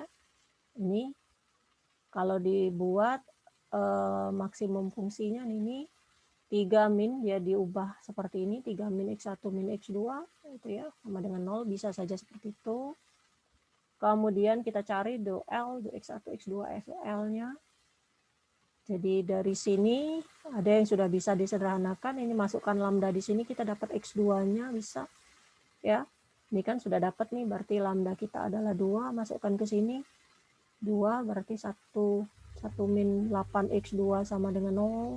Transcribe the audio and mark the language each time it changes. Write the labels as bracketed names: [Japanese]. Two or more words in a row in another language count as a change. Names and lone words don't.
[Indonesian] Ini kalau dibuat maksimum fungsinya ini 3 min dia diubah seperti ini, 3 min X1 min X2 itu ya, sama dengan 0, bisa saja seperti itu. Kemudian kita cari do L, do X1, X2, FL-nya. Jadi dari sini ada yang sudah bisa disederhanakan, ini masukkan lambda di sini kita dapat X2-nya bisa ya. Ini kan sudah dapat nih, berarti lambda kita adalah 2, masukkan ke sini. 2 berarti 1 min 8 X2 sama dengan 0.